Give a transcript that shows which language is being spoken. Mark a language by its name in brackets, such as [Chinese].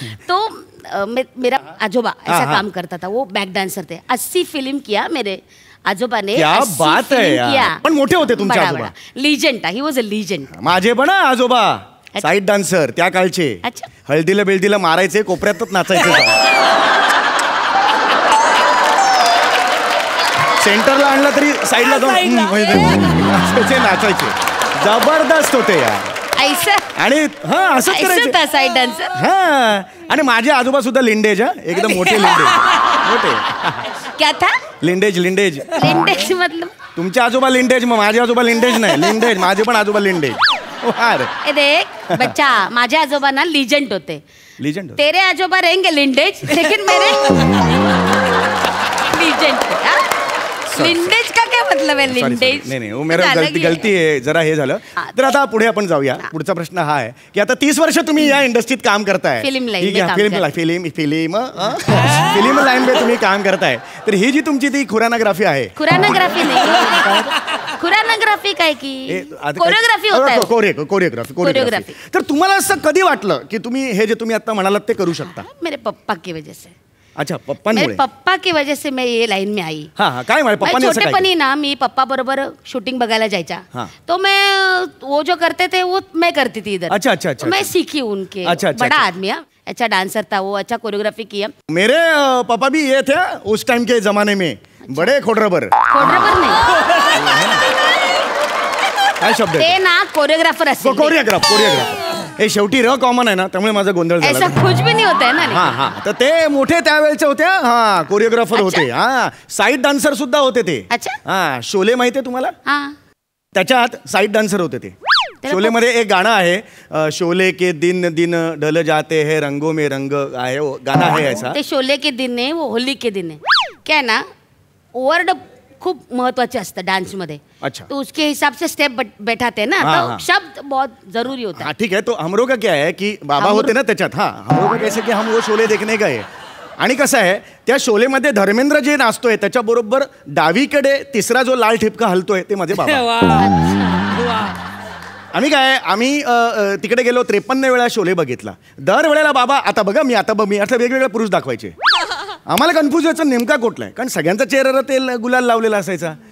[Hindi] तो मेरा आजोबा ऐसा काम करता था, वो बैक डांसर थे. 80 फिल्म किया मेरे आजोबा ने. क्या बात है यार. [Marathi] पण मोठे होते तुमचे आजोबा. [English] Legend, he was a legend. [Marathi] माझे पण आजोबा साईड डान्सर त्या काळचे. हळदीला बेळदीला मारायचे, कोपऱ्यातच नाचायचे. सेंटरला आणलं तरी साईडला जाऊन नाचायचे. जबरदस्त होते यार. आणि असंच करायचं [English] Side dancer. [Marathi] आणि माझे आजोबा सुद्धा लिंडेज, एकदम मोठे लिंडेज. मोठे [Hindi] क्या था? लिंडेज. मतलब [Marathi] तुमचे आजोबा लिंडेज, मग माझे आजोबा लिंडेज नाही, लिंडेज. माझे पण आजोबा लिंडेज. [Hindi] देख बच्चा, [Marathi] माझे आजोबा ना लीजेंड होते. [English] Legend. [Hindi] तेरे आजोबा रहेंगे लिंडेज, लेकिन मेरे लीजेंड. लिंडेज का क्या मतलब है? लिंडेज [Marathi] नाही, [Hindi] वो मेरा गलती [Marathi] आहे, जरा हे झालं. तर आता पुढे आपण जाऊया. पुढचा प्रश्न हा आहे की आता 30 वर्ष तुम्ही या इंडस्ट्रीत काम करताय, फिल्म लाईन मध्ये तुम्ही काम करताय. तर ही जी तुमची ती खुरानाग्राफी आहे. खुरानाग्राफी नाही, खुरानाग्राफी काय की [Hindi] कोरिओग्राफी होता है. [Marathi] कोरिओग्राफी. तर तुम्हाला असं कधी वाटलं की तुम्ही हे जे तुम्ही आता म्हणालात ते करू शकता? [Hindi] मेरे पप्पा की वजह से. [Marathi] अच्छा, पप्पांमुळे. [Hindi] मेरे पप्पा की वजह से मैं ये लाइन में आई. [Marathi] काय पप्पांनी असं काय? छोटेपणी ना मी पप्पा बरोबर शूटिंग बघायला जायचा, [Hindi] तो मैं वो जो करते थे वो मैं करती थी इधर. अच्छा. मैं सीखी उनके. बड़ा आदमी है, अच्छा डांसर था वो, अच्छा कोरियोग्राफी किया. मेरे पापा भी ये थे उस टाइम के जमाने में, बड़े खोडरबर नहीं, [Marathi] काय शब्द ते ना कोरियोग्राफर असते. कोरियोग्राफर हे शेवटी कॉमन आहे ना, त्यामुळे माझा गोंधळ झाला. [Hindi] ऐसा कुछ भी नहीं होता है ना. [Marathi] तर ते मोठे त्यावेळेचे होते. कोरिओग्राफर होते. साईड डान्सर सुद्धा होते ते. शोले माहितीये तुम्हाला? त्याच्यात साईड डान्सर होते ते. शोले मध्ये एक गाणं आहे, [Hindi] शोले के दिन दिन ढल जाते हैं [Marathi] रंगों में रंग आहे, गाणं आहे ऐसा. [Hindi] ते शोले के दिन है, वो होली के दिन है. [Marathi] क्या ना वर्ड खूप महत्वाचे असतं डांस मध्ये. [Hindi] अच्छा. तो उसके हिसाब से स्टेप बैठाते हैं ना, तो शब्द बहुत जरूरी होता है. ठीक है. तो हमरो का क्या है की बाबा होते ना त्याच्यात. हमरो का कैसे की हम वो शोले देखने गए. [Marathi] आणि कसं आहे त्या शोलेमध्ये धर्मेंद्र जे नाचतोय त्याच्याबरोबर डावीकडे तिसरा जो लाल ठिपका हलतोय ते माझे बाबा. आम्ही तिकडे गेलो, 53 वेळा शोले बघितला. दर वेळेला बाबा आता बघा मी आता वेगवेगळे पुरुष दाखवायचे. आम्हाला कन्फ्यूज व्हायचं नेमका कुठला आहे, कारण सगळ्यांचा चेहऱ्याला तेल गुलाल लावलेला असायचा.